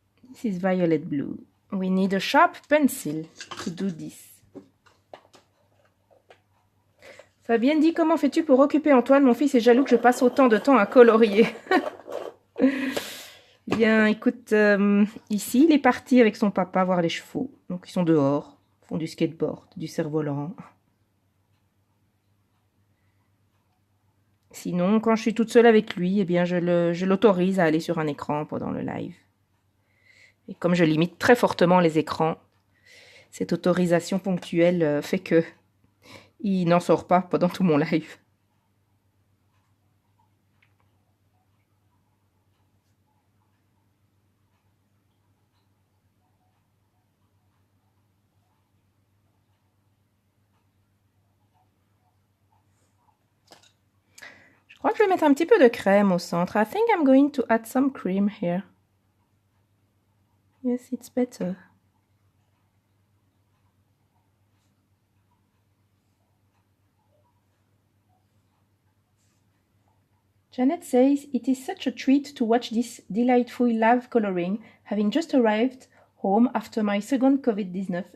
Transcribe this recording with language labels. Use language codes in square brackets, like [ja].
[en] This is violet blue. We need a sharp pencil to do this. [fr] Fabienne dit, comment fais-tu pour occuper Antoine? Mon fils est jaloux que je passe autant de temps à colorier. Bien, écoute, ici, il est parti avec son papa voir les chevaux. Donc, ils sont dehors, font du skateboard, du cerf-volant. Sinon, quand je suis toute seule avec lui, eh bien, je l'autorise à aller sur un écran pendant le live. Et comme je limite très fortement les écrans, cette autorisation ponctuelle fait que il n'en sort pas pendant tout mon live. Je crois que je vais mettre un petit peu de crème au centre. [en] I think I'm going to add some cream here. Yes, it's better. Janet says, it is such a treat to watch this delightful live coloring, having just arrived home after my second COVID-19.